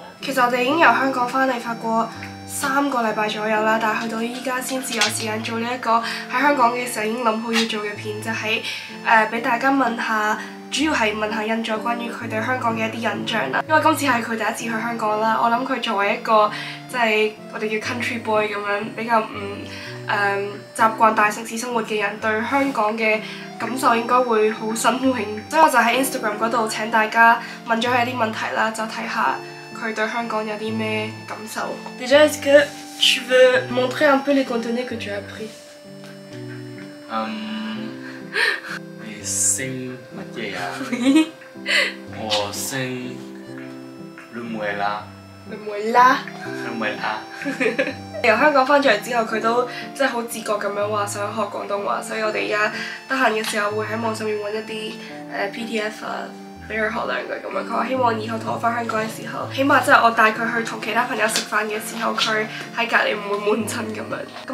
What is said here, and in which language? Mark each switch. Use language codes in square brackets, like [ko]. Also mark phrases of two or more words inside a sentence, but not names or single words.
[yue] 其實我哋已經由香港翻嚟法國3個禮拜左右啦，但係去到依家先至有時間做呢一個喺香港嘅時候已經諗好要做嘅片，就係俾大家問下，主要係問下印咗關於佢對香港嘅一啲印象啦。因為今次係佢第一次去香港啦，我諗佢作為一個即係我哋叫 [en] country boy [yue] 咁樣比較唔習慣大城市生活嘅人，對香港嘅感受應該會好新穎，所以我就喺 Instagram 嗰度請大家問咗佢一啲問題啦，就睇下佢對香港有啲咩感受。 [fr] Déjà, est-ce que tu veux montrer un peu les contenus que tu as appris? [yue] 你姓乜嘢啊？我姓 Le Muela。 Le Muela。 Le Muela。由香港翻咗嚟之後，佢都即係好自覺咁樣話想學廣東話，所以我哋而家得閒嘅時候會喺網上面揾一啲PDF 啊，俾佢學兩句咁樣。佢話希望以後同我翻香港嘅時候，起碼即係我帶佢去同其他朋友食飯嘅時候，佢喺隔離唔會悶親咁樣。